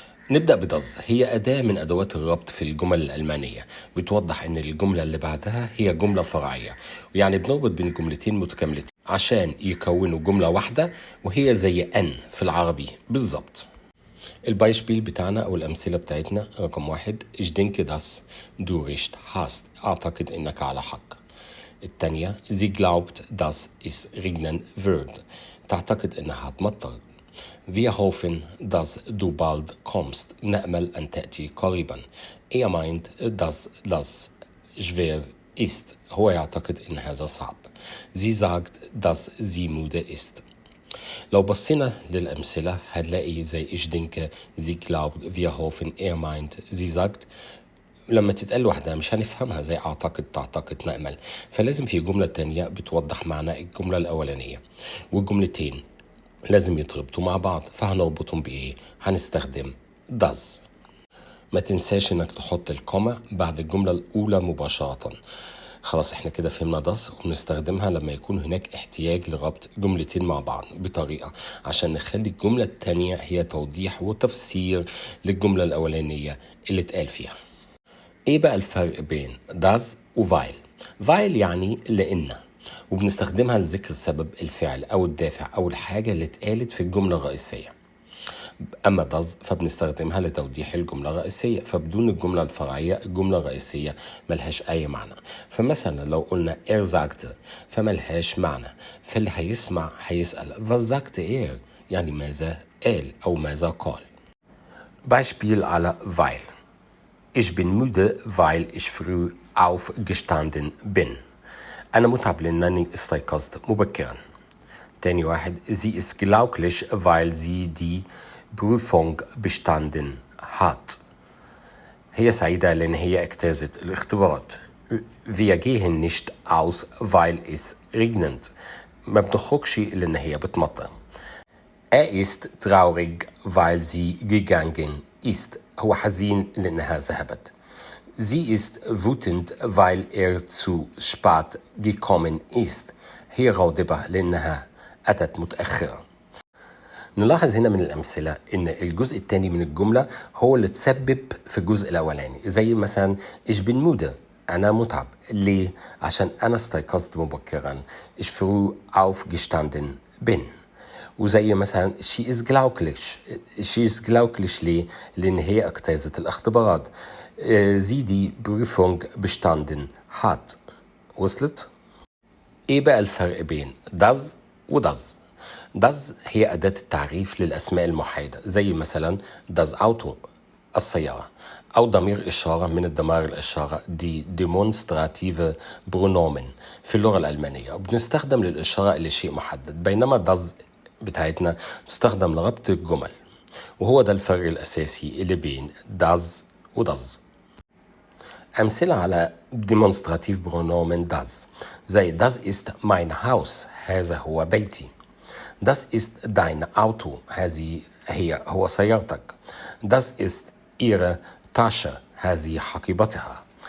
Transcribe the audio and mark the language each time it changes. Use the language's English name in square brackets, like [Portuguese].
[Arabic] نبدأ بداز. هي أداة من أدوات الربط في الجمل الألمانية، بتوضح إن الجملة اللي بعدها هي جملة فرعية، ويعني بنربط بين جملتين متكاملتين عشان يكونوا جملة واحدة، وهي زي أن في العربي بالظبط. البايشبيل بتاعنا أو الأمثلة بتاعتنا رقم 1: [German] Ich denke dass du recht hast. [Arabic] أعتقد إنك على حق. [German] التانية: Sie glaubt dass es regnen wird. [Arabic] تعتقد إنها هتمطر. [German] Wir hoffen dass du bald kommst. [Arabic] نأمل أن تأتي قريبا. [German] meint dass das schwer ist. [Arabic] هو يعتقد إن هذا صعب. [German] Sie sagt dass sie müde ist. [Arabic] لو بصينا للأمثلة هنلاقي زي [German] ich denke, sie glaubt, wir hoffen, meint, sie sagt. [Arabic] لما تتقال لوحدها مش هنفهمها زي أعتقد، تعتقد، نأمل، فلازم في جملة تانية بتوضح معنى الجملة الأولانية، والجملتين لازم يتربطوا مع بعض. فهنربطهم بإيه؟ هنستخدم does. ما تنساش إنك تحط الكومة بعد الجملة الأولى مباشرة. خلاص احنا كده فهمنا داس، وبنستخدمها لما يكون هناك احتياج لربط جملتين مع بعض بطريقة عشان نخلي الجملة التانية هي توضيح وتفسير للجملة الأولانية اللي اتقال فيها. ايه بقى الفرق بين داز وفايل؟ فايل يعني لأن، وبنستخدمها لذكر سبب الفعل أو الدافع أو الحاجة اللي اتقالت في الجملة الرئيسية. أما داز فبنستخدمها لتوضيح الجملة الرئيسية، فبدون الجملة الفرعية الجملة الرئيسية ملهاش أي معنى. فمثلا لو قلنا sagt فملهاش معنى، فاللي هيسمع هيسأل [German] was sagt [Arabic] يعني ماذا قال أو ماذا قال. [German] Beispiel على weil: Ich bin müde weil ich früh aufgestanden bin. [Arabic] أنا متعب لأنني استيقظت مبكرا. [German] تاني واحد: Sie ist glücklich weil sie die Prüfung bestanden hat. [Arabic] هي سعيدة لأن هي اجتازت الاختبارات. [German] Wir gehen nicht aus weil es regnet. [Arabic] ما بنخرجش لأن هي بتمطر. [German] ist traurig weil sie gegangen ist. [Arabic] هو حزين لأنها ذهبت. [German] Sie ist wütend weil zu spät gekommen ist. [Arabic] هي غاضبة لأنها أتت متأخرة. نلاحظ هنا من الأمثلة إن الجزء الثاني من الجملة هو اللي تسبب في الجزء الأولاني، زي مثلا [German] ich bin müde، [Arabic] أنا متعب. ليه؟ عشان أنا استيقظت مبكرا. [German] ich früh aufgestanden bin. [Arabic] وزي مثلا she is glücklich ليه؟ لأن هي اجتازت الاختبارات. [German] sie die Prüfung bestanden hat. [Arabic] وصلت؟ إيه بقى الفرق بين does وداز؟ does هي أداة التعريف للأسماء المحايدة، زي مثلا [German] das Auto [Arabic] السيارة، أو ضمير إشارة من الضمائر الإشارة دي demonstrative Pronomen في اللغة الألمانية، وبنستخدم للإشارة إلى شيء محدد، بينما does بتاعتنا تستخدم لربط الجمل. وهو ده الفرق الأساسي اللي بين does وداز. أمثلة على demonstrative Pronomen does زي [German] das ist mein Haus، [Arabic] هذا هو بيتي. [German] Das ist dein Auto، [Arabic] هو سيارتك. [German] Das ist ihre Tasche، [Arabic] هذه حقيبتها.